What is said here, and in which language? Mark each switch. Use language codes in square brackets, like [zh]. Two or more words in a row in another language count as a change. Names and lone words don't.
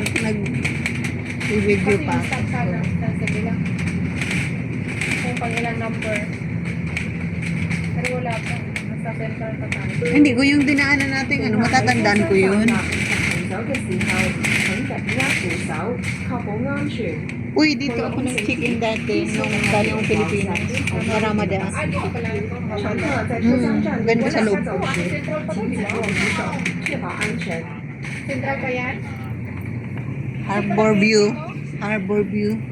[tl] Nag-video Kasi pa. yung stop ka lang, sabi lang. Kung pang ilang number. Pero wala pa. Nasa central pa tayo. Hindi ko yung dinaanan natin, ano, matatandaan ko yun. [yue] 行走嘅時候，請勿握扶手，確保安全。 [tl] Uy, dito ako nag-check-in dati nung galing akong Pilipinas. Sa Ramadan. Dito pala ito. Ganda sa loob. Central pa rin, di ba? Central pa yan? Harbor View. Harbor View.